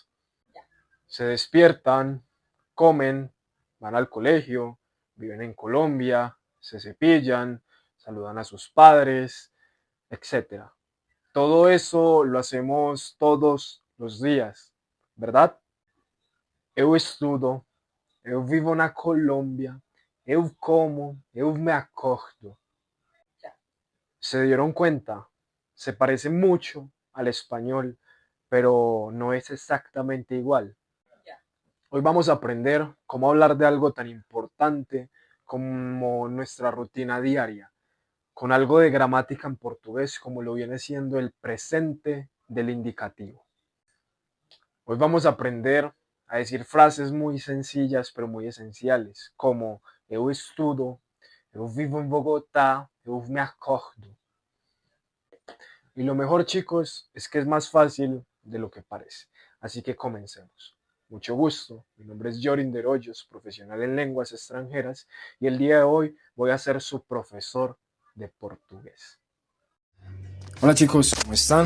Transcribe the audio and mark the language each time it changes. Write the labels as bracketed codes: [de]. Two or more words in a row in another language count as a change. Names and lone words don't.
[es] Se despiertan, comen, van al colegio, viven en Colombia, se cepillan, saludan a sus padres, etcétera. Todo eso lo hacemos todos los días, ¿verdad? [pt] Eu estudo, eu vivo na Colômbia, eu como, eu me acordo. [es] Se dieron cuenta, se parece mucho al español, pero no es exactamente igual. Hoy vamos a aprender cómo hablar de algo tan importante como nuestra rutina diaria, con algo de gramática en portugués como lo viene siendo el presente del indicativo. Hoy vamos a aprender a decir frases muy sencillas pero muy esenciales, como [pt] eu estudo, eu vivo [es] en Bogotá, [pt] eu me acordo. [es] Y lo mejor, chicos, es que es más fácil de lo que parece. Así que comencemos. Mucho gusto, mi nombre es Jorin de Hoyos, profesional en lenguas extranjeras, y el día de hoy voy a ser su profesor de portugués. Hola chicos, ¿cómo están?